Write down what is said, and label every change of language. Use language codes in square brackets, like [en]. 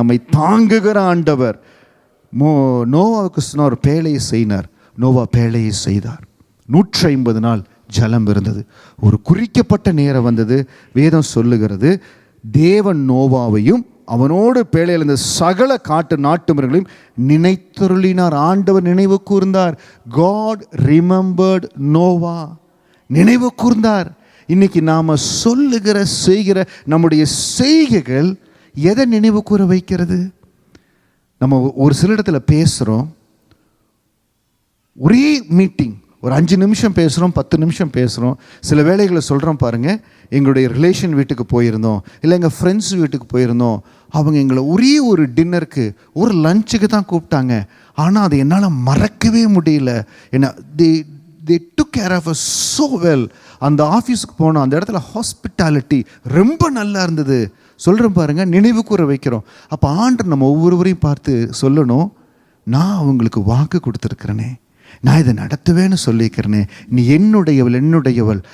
[ta] நம்மை தாங்குகிற ஆண்டவர். நோவாவுக்கு சொன்னார் பேழையை செய்தார். நோவா பேழையை செய்தார். 150 நாள் ஜலம் இருந்தது. ஒரு குறிக்கப்பட்ட நேரம் வந்தது. வேதம் சொல்லுகிறது, தேவன் நோவாவையும் அவனோடு பேழையில் இருந்த சகல காட்டு நாட்டு மிருகங்களையும் நினைத்தருளினார். ஆண்டவர் நினைவு கூர்ந்தார். [en] God remembered நோவா. [ta] நினைவு கூர்ந்தார். இன்னைக்கு நாம் சொல்லுகிற செய்கிற நம்முடைய செய்கைகள் எதை நினைவு கூற வைக்கிறது? நம்ம ஒரு சில இடத்துல பேசுகிறோம், ஒரே மீட்டிங் ஒரு 5 நிமிஷம் பேசுகிறோம், 10 நிமிஷம் பேசுகிறோம். சில வேளைகளை சொல்கிறோம் பாருங்கள், எங்களுடைய ரிலேஷன் வீட்டுக்கு போயிருந்தோம், இல்லை எங்கள் ஃப்ரெண்ட்ஸ் வீட்டுக்கு போயிருந்தோம், அவங்க எங்களை ஒரே ஒரு டின்னருக்கு, ஒரு லஞ்சுக்கு தான் கூப்பிட்டாங்க. ஆனால் அதை என்னால் மறக்கவே முடியல. ஏன்னா [en] they took care of us so well. [ta] அந்த ஆஃபீஸுக்கு போனோம், அந்த இடத்துல ஹாஸ்பிட்டாலிட்டி ரொம்ப நல்லா இருந்தது. சொல்கிறேன் பாருங்கள், நினைவு கூற வைக்கிறோம். அப்போ ஆண்டவர் நம்ம ஒவ்வொருவரையும் பார்த்து சொல்லணும், நான் அவங்களுக்கு வாக்கு கொடுத்துருக்கிறேனே, நான் இதை நடத்துவேன்னு சொல்லிக்கிறேனே, நீ என்னுடையவள்.